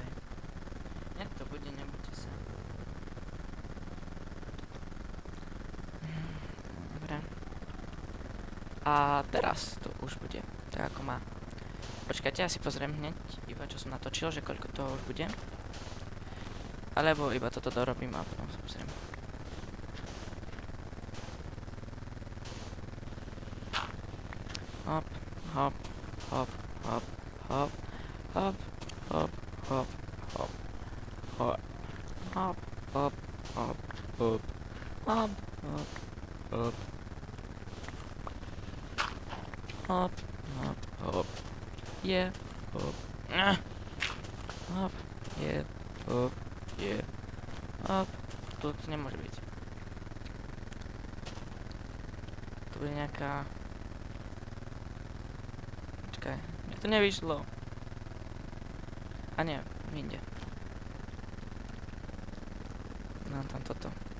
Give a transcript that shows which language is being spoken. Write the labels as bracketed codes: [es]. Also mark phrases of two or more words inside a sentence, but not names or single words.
[sk] Jak to bude, nebudete sa. Dobre. A teraz to už bude, tak ako má. Počkajte, ja si pozriem hneď, iba čo som natočil, že koľko toho už bude. Alebo iba toto dorobím a potom sa pozriem. Hop, hop, hop, hop, hop, hop, hop, hop, hop. Hop, hop, hop, hop, hop, hop, hop, hop, hop, hop, yeah, hop, hop, yeah, hop, yeah, hop. Tu nemôže byť. To bude nejaká... Počkaj, mne to nevyšlo. A nie, inde. Mám tam toto.